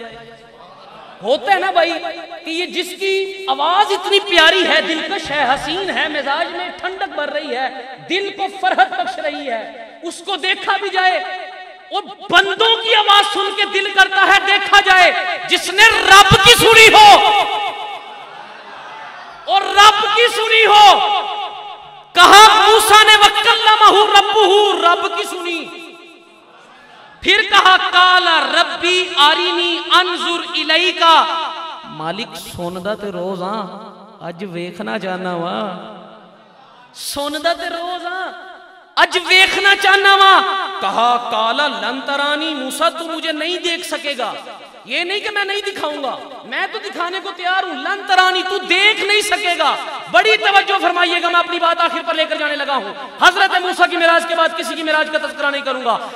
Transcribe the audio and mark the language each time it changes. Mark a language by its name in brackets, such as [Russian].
[Urdu] ہوتا ہے نا بھائی کہ یہ جس کی آواز اتنی پیاری ہے، دلکش ہے، حسین ہے، مزاج میں ٹھنڈک بھر رہی ہے، دل کو فرحت بخش رہی ہے، اس کو دیکھا بھی جائے. اور بندوں کی آواز سن کے دل کرتا ہے دیکھا جائے. جس نے رب کی سنی ہو اور رب کی سنی ہو، کہا موسیٰ نے [Arabic] وَكَلَّمَهُ رَبُّهُ، [Urdu] رب کی سنی. [Punjabi] پھر کہا [Arabic] قَالَ رَبِّ أَرِنِي أَنظُرْ إِلَيْكَ، [Punjabi] مالک سوندا تے روز ہاں، اج ویکھنا چاہنا وا، سوندا تے روز ہاں، اج ویکھنا چاہنا وا. [Urdu] کہا [Arabic] قَالَ لَن تَرَانِي، [Urdu] موسیٰ تو مجھے نہیں دیکھ سکے گا. یہ نہیں کہ میں نہیں دکھاؤں گا، میں تو دکھانے کو تیار ہوں. [Arabic] لن ترانی، [Urdu] تو دیکھ نہیں سکے گا. بڑی توجہ فرمائیے گا، میں اپنی بات آخر پر لے کر جانے لگا ہوں. حضرت موسیٰ کی معراج کے بعد کسی کی معراج کا تذکرہ نہیں کروں گا.